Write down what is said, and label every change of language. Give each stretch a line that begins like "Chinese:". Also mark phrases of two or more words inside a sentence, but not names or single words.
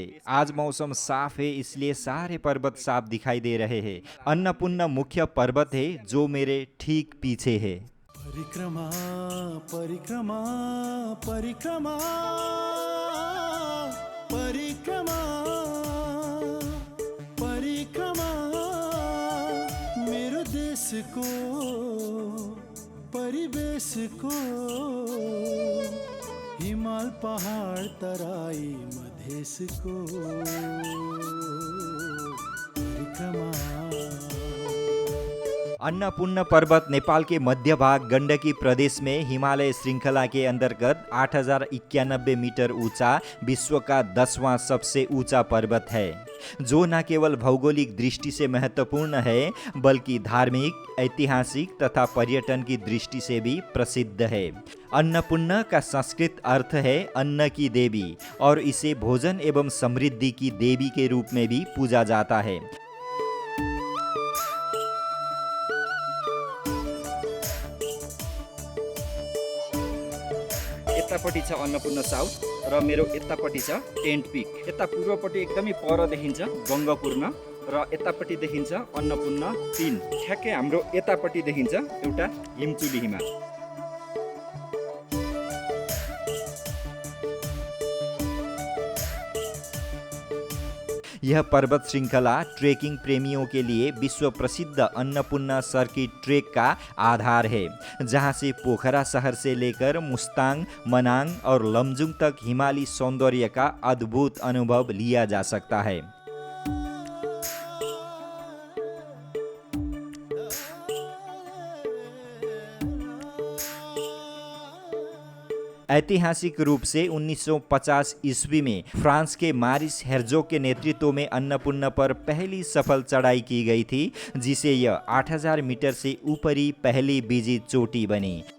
Hindi: आज मौसम साफ है इसलिए सारे पर्वत साफ दिखाई दे रहे हैं। अन्नपूर्णा मुख्य पर्वत है जो मेरे ठीक पीछे है।
Nepali: परिक्रमा परिक्रमा परिक्रमा परिक्रमा परिक्रमा मेरो देशको परिवेशको हिमाल पहाड़ तराई मधेसको परिक्रमा।
Hindi: अन्नपूर्ण पर्वत नेपाल के मध्य भाग गण्डकी प्रदेश में हिमालय श्रृंखला के अंतर्गत 8091 मीटर ऊंचा विश्व का 10वां सबसे ऊंचा पर्वत है, जो न केवल भौगोलिक दृष्टि से महत्वपूर्ण है बल्कि धार्मिक, ऐतिहासिक तथा पर्यटन की दृष्टि से भी प्रसिद्ध है। अन्नपूर्ण का संस्कृत अर्थ है अन्न की देवी और इसे भोजन एवं समृद्धि की देवी के रूप में भी पूजा जाता है।
Nepali: यतापट्टि छ अन्नपूर्ण साउथ र मेरो यतापट्टि छ टेन्ट पिक। यता पूर्वपट्टि एकदमै पर देखिन्छ गङ्गपूर्ण र यतापट्टि देखिन्छ अन्नपूर्ण 3। ठ्याक्कै हाम्रो यतापट्टि देखिन्छ एउटा हिमचुली हिमाल।
Hindi: यह पर्वत श्रृंखला ट्रेकिंग प्रेमियों के लिए विश्व प्रसिद्ध अन्नपूर्ण सर्किट ट्रेक का आधार है, जहां से पोखरा शहर से लेकर मुस्ताङ, मनाङ और लमजुङ तक हिमाली सौंदर्य का अद्भुत अनुभव लिया जा सकता है। ऐतिहासिक रूप से 1950 ईस्वी में फ्रांस के मारिस हेर्जोग के नेतृत्व में अन्नपूर्ण पर पहली सफल चढ़ाई की गई थी, जिसे यह 8000 मीटर से ऊपरी पहली विजित चोटी बनी।